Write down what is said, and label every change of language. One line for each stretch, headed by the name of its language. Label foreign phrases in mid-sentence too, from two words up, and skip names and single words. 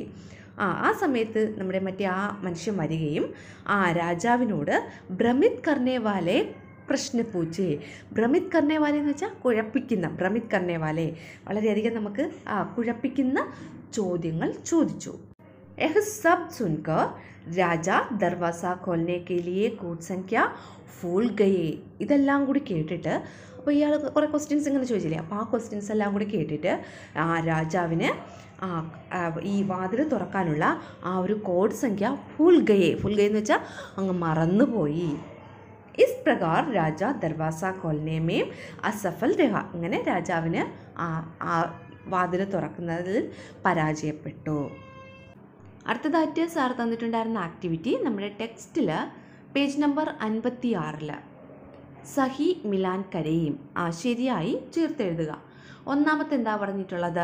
Malayalam: ആ സമയത്ത് നമ്മുടെ മനുഷ്യൻ വരികയും രാജാവിനോട്
Hindi: भ्रमित करने वाले प्रश्न पूछे. भ्रमित करने वाले
Malayalam: എന്ന് വെച്ചാൽ കുഴപ്പിക്കുന്ന.
Hindi: भ्रमित करने वाले
Malayalam: വളരെയധികം നമുക്ക് കുഴപ്പിക്കുന്ന ചോദ്യങ്ങൾ ചോദിച്ചു.
Hindi: यह सब सुनकर राजा दरवाज़ा खोलने के लिए कोड संख्या भूल गए.
Malayalam: ഇതെല്ലാം കൂടി കേട്ടിട്ട് അപ്പോൾ ഇയാൾ കുറേ ക്വസ്റ്റ്യൻസ് ഇങ്ങനെ ചോദിച്ചില്ലേ, അപ്പോൾ ആ ക്വസ്റ്റ്യൻസ് എല്ലാം കൂടി കേട്ടിട്ട് രാജാവിന് ഈ വാതിൽ തുറക്കാനുള്ള ഒരു കോഡ് സംഖ്യ
Hindi: भूल गए
Malayalam: എന്ന് വെച്ചാൽ അങ്ങ് മറന്നുപോയി.
Hindi: इस प्रकार राजा दरवाज़ा खोलने में असफल रहा.
Malayalam: ഇങ്ങനെ രാജാവിന് വാതിൽ തുറക്കുന്നതിൽ പരാജയപ്പെട്ടു. അടുത്തതായിട്ട് സാർ തന്നിട്ടുണ്ടായിരുന്ന ആക്ടിവിറ്റി നമ്മുടെ ടെക്സ്റ്റിൽ പേജ് നമ്പർ 56
Hindi: सही मिलान
Malayalam: കരയും ശരിയായി ചേർത്തെഴുതുക. ഒന്നാമത്തെ എന്താ പറഞ്ഞിട്ടുള്ളത്?